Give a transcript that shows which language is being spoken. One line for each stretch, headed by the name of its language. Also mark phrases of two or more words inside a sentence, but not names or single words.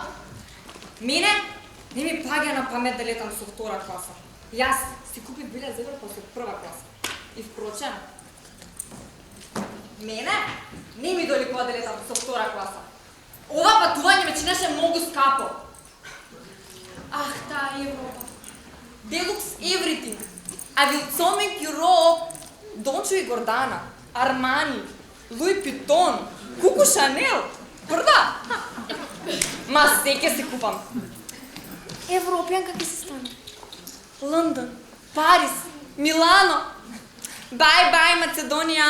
Macedonian: Мене не ми паѓа на памет да летам со втора класа. Јас си купив билет за Европа со прва класа. И впрочем, мене не ми доликува да летам со втора класа. Ова патување ме чинеше многу скапо. Ах, таа Европа.
English: Deluxe everything. I will so make you rock. Dolce и Гордана, Армани, Луи Питон, Коко Шанел. Прва.
Macedonian: Ма се ќе се купам. Европјанка ќе се стане. Лондон, Париз, Милано. Бај, Македонија.